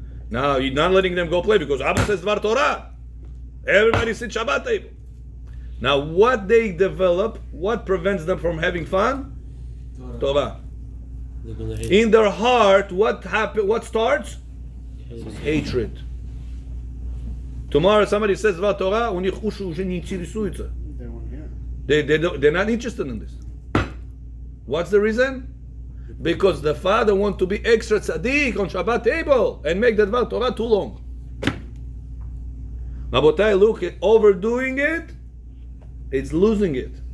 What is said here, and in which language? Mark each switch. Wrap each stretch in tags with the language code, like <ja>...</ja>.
<en>Now, you're not letting them go play because Abba says Dvar Torah. Everybody sits Shabbat table. Now, what they develop, what prevents them from having fun? Torah. They're gonna hate. In their heart, what starts? Hatred. Tomorrow somebody says Dvar Torah,</en> <ru>у них уши уже не интересуются.</ru> <en>They won't hear. They're not interested in this. What's the reason? Because the father wants to be extra tzaddik on Shabbat table and make the Dvar Torah too long. Rabotai, look, overdoing it, it's losing it.</en>